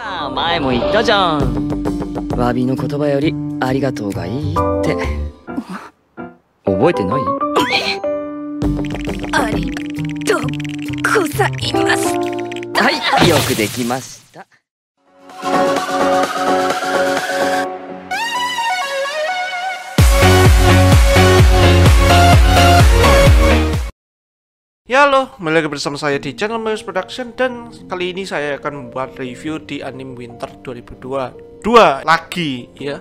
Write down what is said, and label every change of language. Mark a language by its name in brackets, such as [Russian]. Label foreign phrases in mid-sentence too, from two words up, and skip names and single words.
[Japanese] ら前も言ったじゃん。詫びの言葉よりありがとうがいいって覚えてない？ありがとうございます。はい、よくできました。 [Indonesian] Ya halo, kembali lagi bersama saya di channel Mayus Production. Dan kali ini saya akan membuat review di anime Winter 2022 lagi ya.